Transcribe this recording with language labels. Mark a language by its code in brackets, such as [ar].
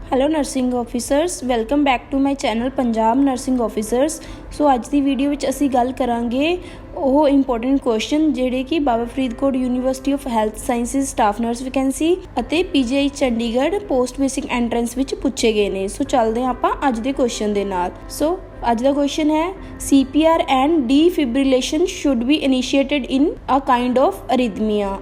[en] Hello nursing officers, welcome back to my channel Punjab nursing officers. [pa] सो अज की video which असी गल करांगे ਉਹ ਇੰਪੋਰਟੈਂਟ ਕੁਐਸਚਨ ਜਿਹੜੇ ਕਿ ਬਾਬਾ Faridkot university of health sciences staff nurse vacancy ਅਤੇ PGI Chandigarh post basic entrance ਵਿੱਚ ਪੁੱਛੇ ਗਏ ਨੇ। ਸੋ ਚੱਲਦੇ ਹਾਂ ਆਪਾਂ ਅੱਜ ਦੇ ਕੁਐਸਚਨ ਦੇ ਨਾਲ। ਸੋ ਅੱਜ ਦਾ ਕੁਐਸਚਨ ਹੈ [en] CPR and defibrillation should be initiated in a kind of arrhythmia.